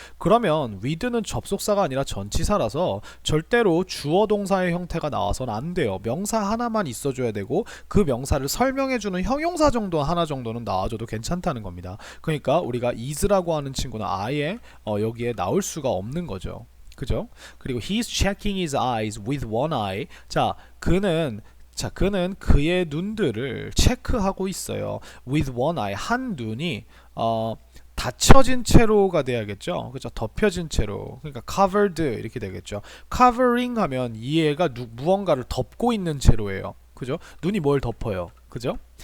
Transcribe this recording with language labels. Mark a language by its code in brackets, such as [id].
[ko] 그러면 with는 접속사가 아니라 전치사라서 절대로 주어 동사의 형태가 나와서는 안 돼요. 명사 하나만 있어줘야 되고 그 명사를 설명해주는 형용사 정도 하나 정도는 나와줘도 괜찮다는 겁니다. 그러니까 우리가 is라고 하는 친구는 아예 여기에 나올 수가 없는 거죠. 그죠? 그리고 [en] he's checking his eyes with one eye. [ko] 그는 그의 눈들을 체크하고 있어요. [en] with one eye. [ko] 한 눈이 닫혀진 채로가 돼야겠죠. 그죠? 덮여진 채로. 그러니까 covered 이렇게 되겠죠. covering 하면 이 애가 무언가를 덮고 있는 채로예요. 그죠? 눈이 뭘 덮어요. 그죠?